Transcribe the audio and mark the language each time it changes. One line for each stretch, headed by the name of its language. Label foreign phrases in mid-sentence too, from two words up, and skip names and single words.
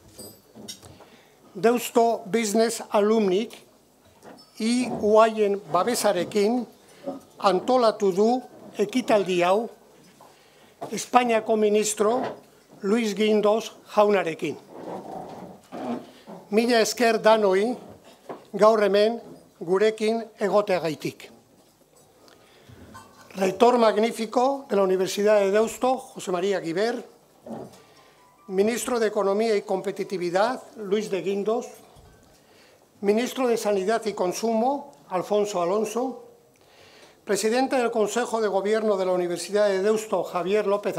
Basque: Deusto Business Alumnik EY-en babesarekin antolatu du ekitaldi hau Espainiako ministro Luis Guindos jaunarekin. Mila esker danoi gaur hemen gurekin egoteagaitik.
Spanish: Rector magnífico de la Universidad de Deusto, José María Guiber, ministro de Economía y Competitividad, Luis de Guindos, ministro de Sanidad y Consumo, Alfonso Alonso, presidente del Consejo de Gobierno de la Universidad de Deusto, Javier López